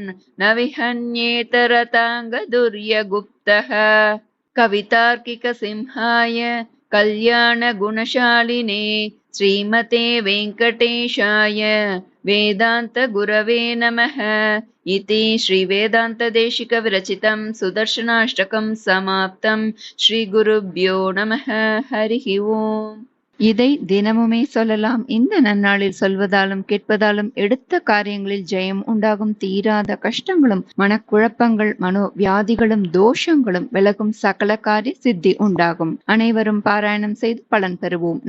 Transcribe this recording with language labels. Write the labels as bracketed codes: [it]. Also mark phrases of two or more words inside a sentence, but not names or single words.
[sa] न विहन्येत रताङ्गदुर्यगुप्तः कवितार्किकसिंहाय कल्याणगुणशालिने श्रीमते वेङ्कटेशाय वेदान्त गुरवे नमः इति श्रीवेदान्तदेशिकविरचितं सुदर्शनाष्टकं समाप्तं श्रीगुरुभ्यो नमः हरिः ओं. [ta] இதை தினமுமே சொல்லலாம். இந்த நன்னாளில் சொல்வதாலும் கேட்பதாலும் எடுத்த காரியங்களில் ஜெயம் உண்டாகும். தீராத கஷ்டங்களும் மனக்குழப்பங்கள் மனோவியாதிகளும் தோஷங்களும் விலகும். சகல காரிய சித்தி உண்டாகும். அனைவரும் பாராயணம் செய்து பலன் பெறுவோம்.